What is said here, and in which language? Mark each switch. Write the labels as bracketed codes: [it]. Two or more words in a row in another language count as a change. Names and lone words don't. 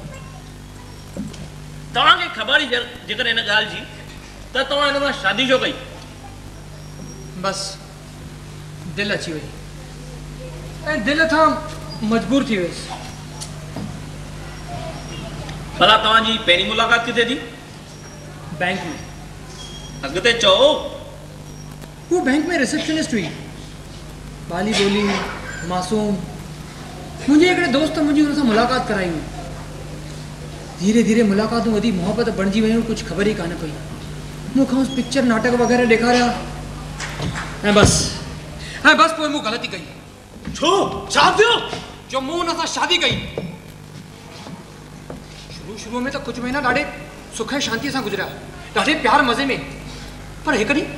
[sd] तव्हांखे ख़बर ई जेकर हिन ॻाल्हि जी त तव्हां हिन सां शादी छो कई? बसि दिलि अची वई ऐं दिलि खां मजबूर थी वियुसि। भला तव्हांजी पहिरीं मुलाक़ात किथे थी? बैंक में। अॻिते चओ। वो बैंक में रिसेप्शनिस्ट हुई। बाली बोली, मासूम। मुंहिंजे हिकिड़े दोस्त मुंहिंजी हुन सां मुलाक़ात कराई हुई। धीरे धीरे मुलाक़ातूं वधी मोहबत बणिजी वियूं, कुझु ख़बर ई कान पई। मूंखां उस पिक्चर नाटक वग़ैरह ॾेखारिया ऐं बसि पोइ मूं ग़लती कई। छो? छा थियो? जो मूं हुन सां शादी कई। शुरू में त कुझु महीना ॾाढे सुख ऐं शांतीअ सां गुज़रिया, ॾाढे प्यार मज़े में।